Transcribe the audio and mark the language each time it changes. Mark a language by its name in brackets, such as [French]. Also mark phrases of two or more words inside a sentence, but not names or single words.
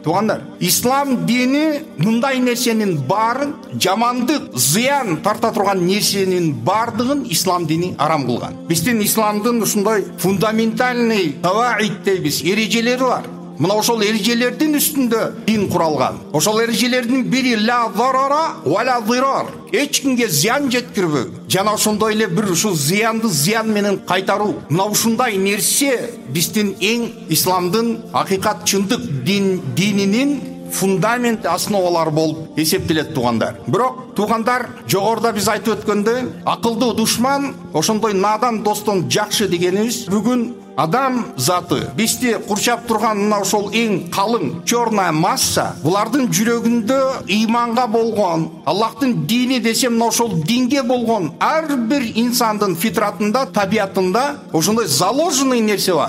[Kyrgyz] Туугандар, ислам дини мындай нерсенин баарын, жамандык, зыян тарта турган нерсенин бардыгын ислам дини арам кылган. Биздин исламдын ушундай фундаментальный каваид дейбиз, эрежелери бар. Мына ошол эрежелердин үстүндө дин куралган. Ошол эрежелердин бири [Arabic] لا ضرر ولا ضرار. [Kyrgyz] эч кимге зыян жеткирбөө жана ошондой эле бир ушул зыянды зыян менен кайтаруу, мына ушундай нерсе биздин эң исламдын акыйкат чындык дининин фундамент основалары болуп эсептелет туугандар. Бирок туугандар, жогоруда биз айтып өткөндөй, акылдуу душман ошондой надан достон жакшы дегенибиз бүгүн адам заты бизди курчап турган мына ошол эң калың [Russian] черная масса, [Kyrgyz] булардын жүрөгүндө ыйманга болгон, Аллахтын дини десем мына ошол динге болгон ар бир инсандын фитратында, табиятында ошондой заложенный нерсе бар.